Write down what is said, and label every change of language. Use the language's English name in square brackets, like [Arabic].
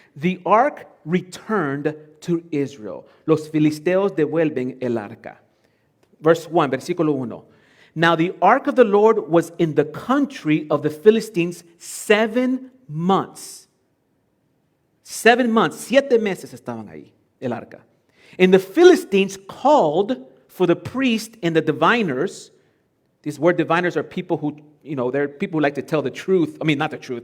[English] The ark returned to Israel. [Spanish] Los filisteos devuelven el arca. [English] Verse 1, versículo 1. Now the ark of the Lord was in the country of the Philistines 7 months. [Spanish] 7 months, 7 meses estaban ahí, el arca. [English] And the Philistines called for the priest and the diviners. These word diviners are people who, they're people who like to tell the truth. I mean, not the truth.